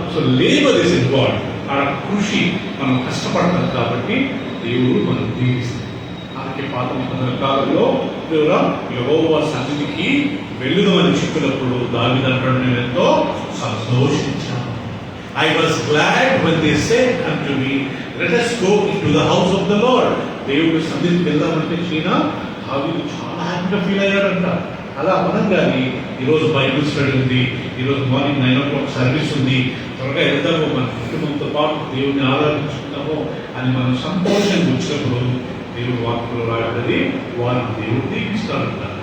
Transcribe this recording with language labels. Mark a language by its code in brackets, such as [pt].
[te] So labour is involved. ఆ కృషి మనం కష్టపడతాం కాబట్టి దేవుడు మనం దీవిస్తాం. అందుకే పాత నిబంధన కాలంలో యెహోవా సన్నిధికి వెళ్ళుదామని చెప్పినప్పుడు దావీదు అంటాడు, నేను ఎంతో సంతోషించాను. [en] I was glad when they said unto me, let us go into the house of the Lord. [te] దేవుడు సన్నిధికి వెళ్దామంటే చీనా దావీదు చాలా హ్యాపీగా ఫీల్ అయ్యాడంట. అలా మనం కానీ ఈరోజు బైబిల్ స్టడీ ఉంది, ఈరోజు మార్నింగ్ 9 o'clock సర్వీస్ ఉంది, త్వరగా వెళ్దాము, మన కుటుంబంతో పాటు దేవుడిని ఆరాధించుకుందాము అని మనం సంతోషంగా వచ్చినప్పుడు దేవుడు వాక్యంలో రాయబడి వారిని దేవుడు దీవిస్తాడంట.